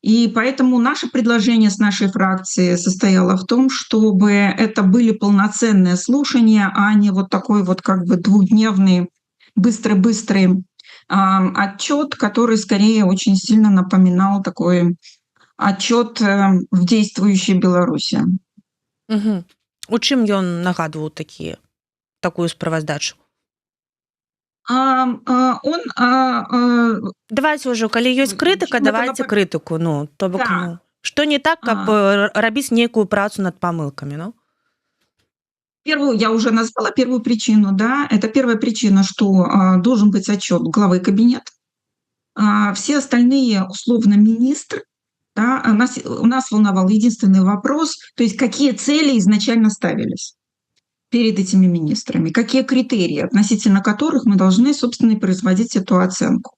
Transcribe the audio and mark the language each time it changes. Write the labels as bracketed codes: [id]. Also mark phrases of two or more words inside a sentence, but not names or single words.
[ru] И поэтому наше предложение с нашей фракции состояло в том, чтобы это были полноценные слушания, а не вот такой вот как бы двухдневный быстрый-быстрый отчет, который скорее очень сильно напоминал такой отчет в действующей Беларуси. Мгм. [be] У чым ён нагадваў такую справаздачу? [ru] Он [be] Давайте ўжо, калі ёсць крытыка, [ru] чем это [be] давайте крытыку, ну, то бок, да, ну, што не так, каб а, рабіць нейкую працу над памылкамі, ну? [ru] первую я уже назвала первую причину, да. Это первая причина, что должен быть отчет главы кабинета. Все остальные условно министры, да, у нас волновал единственный вопрос, то есть какие цели изначально ставились перед этими министрами, какие критерии, относительно которых мы должны, собственно, и производить эту оценку.